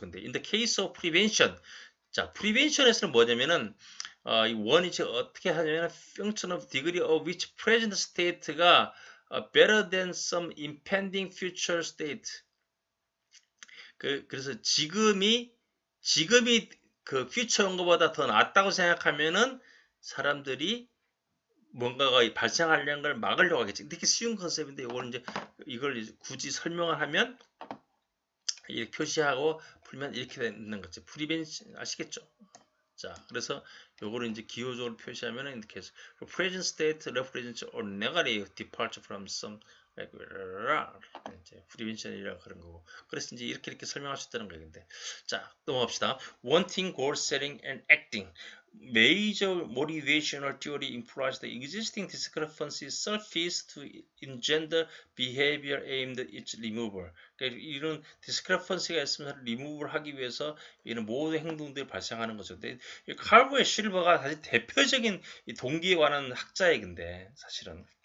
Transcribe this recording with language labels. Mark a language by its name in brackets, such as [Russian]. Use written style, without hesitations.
[English] 근데 in the case of prevention, 자, [Korean] prevention에서는 뭐냐면은 이 원이 어떻게 하냐면 [English] function of degree of which present state가 better than some impending future state. [Korean] 그래서 지금이 그 future인 것보다 더 낫다고 생각하면은 사람들이 뭔가가 발생하려는 걸 막으려고 하겠지. 되게 쉬운 컨셉인데 이걸 굳이 설명을 하면 이렇게 표시하고 풀면 이렇게 되는 거지. 프리벤션 아시겠죠? 자, 그래서 요거를 이제 기호적으로 표시하면 이렇게 해서 [English] present state represents or negative departure from some regular [Korean] 이제 prevention이라고 그런 거고. 그래서 이제 이렇게 설명할 수 있다는 거예요. 자, 넘어갑시다. [English] Wanting, goal setting, and acting. Major motivational theory implies the existing discrepancy surface to engender behavior aimed at its removal. [Korean] 그러니까 이런 discrepancy가 있으면 리무브를 하기 위해서 이런 모든 행동들이 발생하는 거죠. 근데 칼버의 실버가 사실 대표적인 동기에 관한 학자의 근데 사실은.